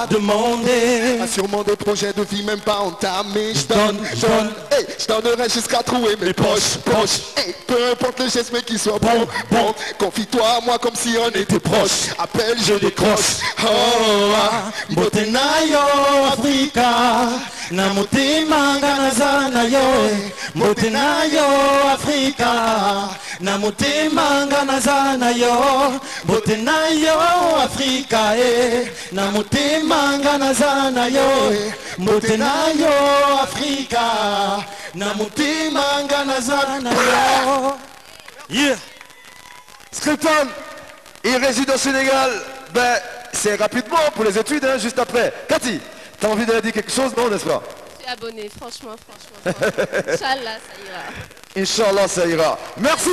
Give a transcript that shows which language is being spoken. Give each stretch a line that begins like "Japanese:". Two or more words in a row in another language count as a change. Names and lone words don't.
French: Demander. a sûrement des projets de vie même pas entamés. Je donne, hey, je donnerai jusqu'à trouver mes poches. Hey, peu importe le geste mais qu'il soit bon. Confie-toi à moi comme si on était proches. Appelle, je décroche. Oh, ah.
Lingala: Mbote nayo Afrika na mutima nganaza nayo Mbote nayo Afrika na mutima nganaza nayo Mbote nayo Afrika na mutima nganaza nayo Mbote nayo Afrika na mutima nganaza nayo.
French: Yeah. Scriptum, il réside au Sénégal. Ben, c'est rapidement pour les études, hein, juste après. Cathy, t'as envie de dire quelque chose, non, n'est-ce pas? Je suis abonné, franchement. Inch'Allah, ça ira. Inch'Allah, ça ira. Merci.